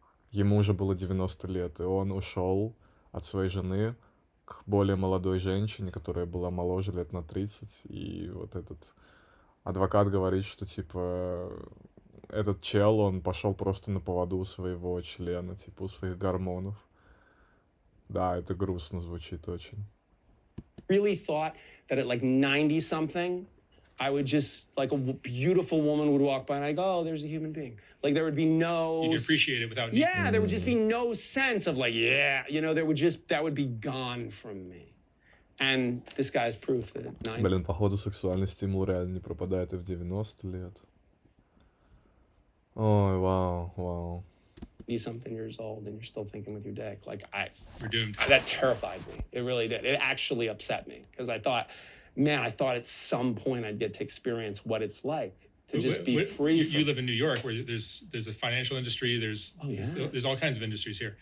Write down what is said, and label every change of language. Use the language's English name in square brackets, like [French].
[Russian] Ему уже было 90 лет, и он ушел от своей жены к более молодой женщине, которая была моложе лет на 30. И вот этот адвокат говорит, что типа этот чел, он пошел просто на поводу у своего члена, типа у своих гормонов. Да, это грустно звучит очень. [English] Really thought that at like 90-something, I would just, like a beautiful woman would walk by and I go, oh, there's a human being. Like there would be no... You can appreciate it without... Yeah, there would just be no sense of like, yeah, you know, that would be gone from me. And this guy's proof that at 90... [Russian] Блин, походу сексуальный стимул реально не пропадает и в 90 лет. Ой, вау. [English] Be something years old and you're still thinking with your dick. Like We're doomed. That terrified me. It really did. It actually upset me because I thought at some point I'd get to experience what it's like to just be free. You live in New York where there's a financial industry. There's all kinds of industries here.